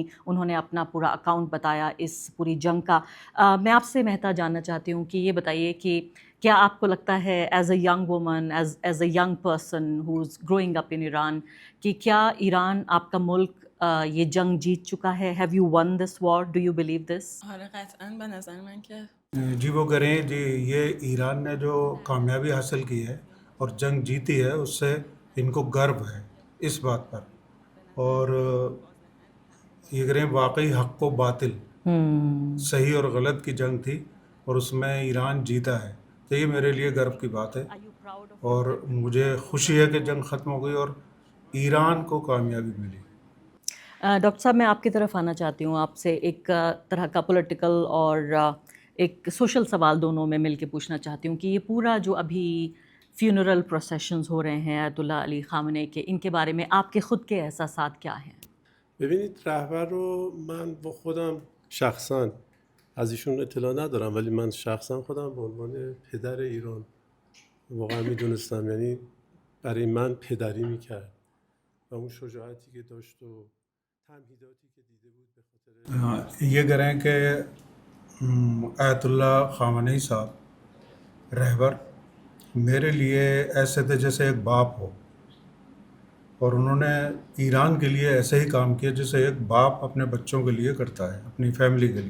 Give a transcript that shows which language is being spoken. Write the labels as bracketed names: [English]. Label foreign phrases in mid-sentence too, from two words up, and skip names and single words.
[Urdu] انہوں نے اپنا پورا اکاؤنٹ بتایا اس پوری جنگ کا. میں آپ سے مہتا جاننا چاہتی ہوں کہ یہ بتائیے کہ کیا آپ کو لگتا ہے [English] as a young woman, as a young person who is growing up in Iran, [Urdu] کہ کیا ایران آپ کا ملک یہ جنگ جیت چکا ہے؟ [English] Have you won this war? Do you believe this? [Persian] آره قطعا به نظر من که [Urdu] جی وہ کہہ رہے ہیں جی یہ ایران نے جو کامیابی حاصل کی ہے اور جنگ جیتی ہے اس سے ان کو گرو ہے اس بات پر, اور یہ کہہ رہے ہیں واقعی حق و باطل, صحیح اور غلط کی جنگ تھی اور اس میں ایران جیتا ہے. تو یہ میرے لیے گرو کی بات ہے اور مجھے خوشی ہے کہ جنگ ختم ہو گئی اور ایران کو کامیابی ملی. ڈاکٹر صاحب میں آپ کی طرف آنا چاہتی ہوں, آپ سے ایک طرح کا پولیٹیکل اور ایک سوشل سوال دونوں میں مل کے پوچھنا چاہتی ہوں کہ یہ پورا جو ابھی [English] funeral processions [Urdu] ہو رہے ہیں آیت اللہ علی خامنه کے, ان کے بارے میں آپ کے خود کے احساسات کیا ہیں؟ [Persian] ببینید رهبر رو من با خودم شخصا از ایشون اطلاع ندارم, ولی من شخصا خودم به عنوان پدر ایران واقعا میدونستم, یعنی برای من پدری میکرد و اون شجاعتی که داشت و تمهیداتی که دیده بود به خاطر [Urdu] یہ کہہ رہے ہیں کہ آیت اللہ خامنہی صاحب رہبر میرے لیے ایسے تھے جیسے ایک باپ ہو, اور انہوں نے ایران کے لیے ایسے ہی کام کیا جیسے ایک باپ اپنے بچوں کے لیے کرتا ہے, اپنی فیملی کے لیے.